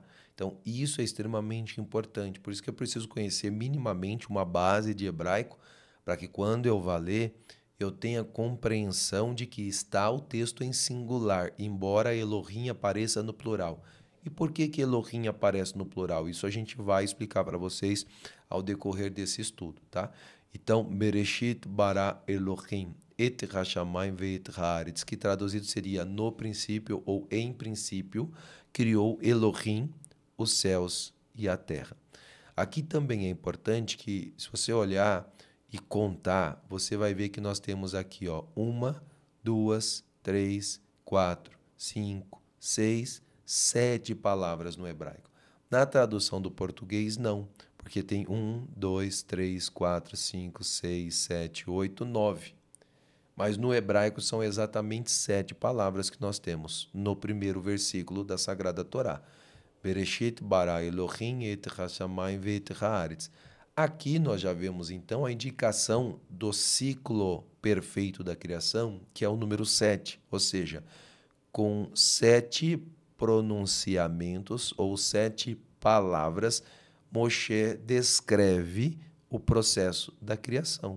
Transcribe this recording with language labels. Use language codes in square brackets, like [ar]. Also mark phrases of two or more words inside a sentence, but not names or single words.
[pt] Então, isso é extremamente importante. Por isso que eu preciso conhecer minimamente uma base de hebraico, para que quando eu vá ler, eu tenha compreensão de que está o texto em singular, embora Elohim apareça no plural. E por que que Elohim aparece no plural? Isso a gente vai explicar para vocês ao decorrer desse estudo, tá? Então, [he] בראשית ברא אלהים את השמים ואת הארץ, [pt] que traduzido seria no princípio ou em princípio, criou Elohim os céus e a terra. Aqui também é importante que, se você olhar e contar, você vai ver que nós temos aqui, ó, 1, 2, 3, 4, 5, 6, 7 palavras no hebraico. Na tradução do português, não, porque tem 1, 2, 3, 4, 5, 6, 7, 8, 9. Mas no hebraico são exatamente 7 palavras que nós temos no primeiro versículo da Sagrada Torá. [he] בראשית ברא אלהים את השמים ואת הארץ. [pt] Aqui nós já vemos então a indicação do ciclo perfeito da criação, que é o número 7, ou seja, com 7 pronunciamentos ou 7 palavras, Moshe descreve o processo da criação.